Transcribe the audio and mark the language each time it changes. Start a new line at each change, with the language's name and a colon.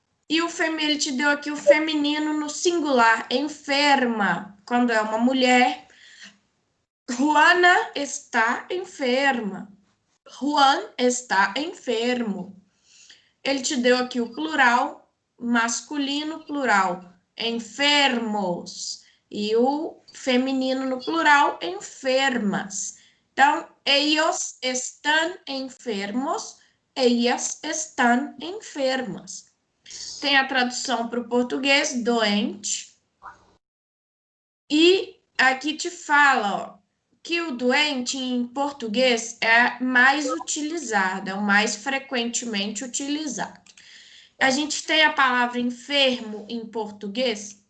Portuguese: E ele te deu aqui o feminino no singular, enferma, quando é uma mulher.
Spanish: Juana está enferma. Juan está enfermo.
Portuguese: Ele te deu aqui o plural, masculino plural, enfermos. E o feminino no plural, enfermas. Então,
Spanish: ellos están enfermos, ellas están enfermas.
Portuguese: Tem a tradução para o português, doente. E aqui te fala, ó, que o doente em português é mais utilizado, é o mais frequentemente utilizado. A gente tem a palavra enfermo em português?